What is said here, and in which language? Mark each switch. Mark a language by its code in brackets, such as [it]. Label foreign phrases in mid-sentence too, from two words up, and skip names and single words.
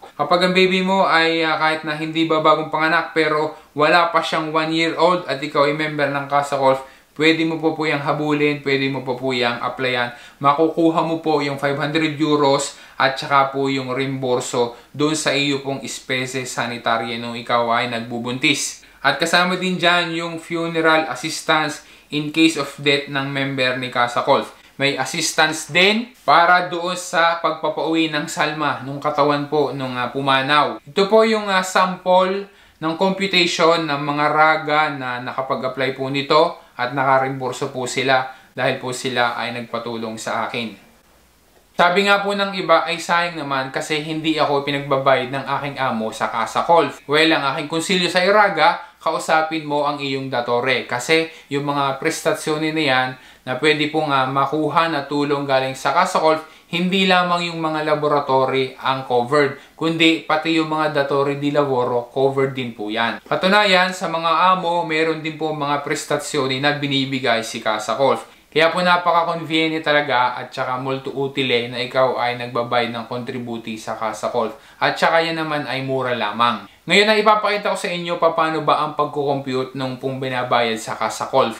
[tl] Kapag ang baby mo ay kahit na hindi ba bagong panganak pero wala pa siyang 1-year-old at ikaw ay member ng Casa Colf, pwede mo po yung habulin, pwede mo po yung applyan. Makukuha mo po yung 500 euros at saka po yung reimburso doon sa iyo pong [it] spese sanitary [tl] nung ikaw ay nagbubuntis. At kasama din dyan yung [en] funeral assistance in case of death [tl] ng member ni Casa Colf. May assistance din para doon sa pagpapauwi ng salma nung katawan po nung pumanaw. Ito po yung sample ng computation ng mga raga na nakapag-apply po nito at nakarimburso po sila dahil po sila ay nagpatulong sa akin. Sabi nga po ng iba ay sayang naman kasi hindi ako pinagbabayad ng aking amo sa Casa Colf. Well, ang aking konsilyo sa iraga, kausapin mo ang iyong datore kasi yung mga prestasyoni na yan na pwede po nga makuha na tulong galing sa Casa Colf, hindi lamang yung mga laboratory ang covered, kundi pati yung mga [it] datore di lavoro [tl] covered din po yan. Katunayan, sa mga amo, meron din po mga prestasyoni na binibigay si Casa Colf. Kaya po napaka-convenient talaga at saka [it] multo utile [tl] na ikaw ay nagbabayad ng contributi sa Casa Colf. At saka yan naman ay mura lamang. Ngayon ay ipapakita ko sa inyo paano ba ang pagkukompute nung pong binabayad sa Casa Colf.